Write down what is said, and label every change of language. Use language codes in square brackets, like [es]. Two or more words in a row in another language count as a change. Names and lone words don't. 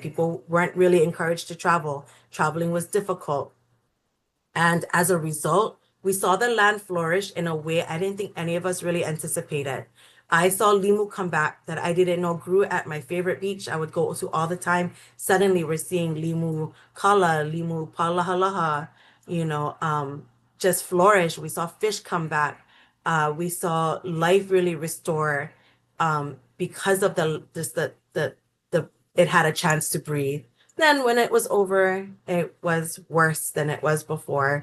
[en] People weren't really encouraged to travel. Traveling was difficult. And as a result, we saw the land flourish in a way I didn't think any of us really anticipated. I saw limu come back that I didn't know grew at my favorite beach I would go to all the time. Suddenly we're seeing [haw] limu kala, limu palahalaha, [en] just flourish. We saw fish come back. We saw life really restore because of the it had a chance to breathe. Then when it was over, it was worse than it was before.